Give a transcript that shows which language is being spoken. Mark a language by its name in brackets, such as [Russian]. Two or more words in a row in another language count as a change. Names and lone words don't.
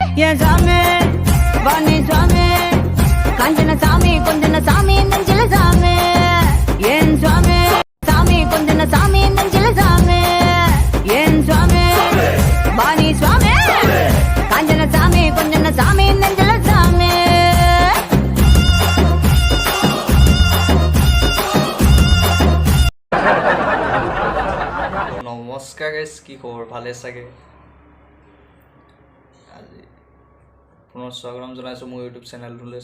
[Telugu] ఏ సామి వాణి స్వామి కాంచన సామి కొంచెన సామి నంచెల సామి ఏం స్వామి సామి కొంచెన సామి నంచెల సామి ఏం స్వామి వాణి స్వామి కాంచన సామి కొంచెన సామి నంచెల సామి [Assamese] নমস্কাৰ গাইজ, কি খবৰ? ভালে চাগে? আজি পুনৰ স্বাগতম জনাইছোঁ মোৰ ইউটিউব চেনেলটোলৈ।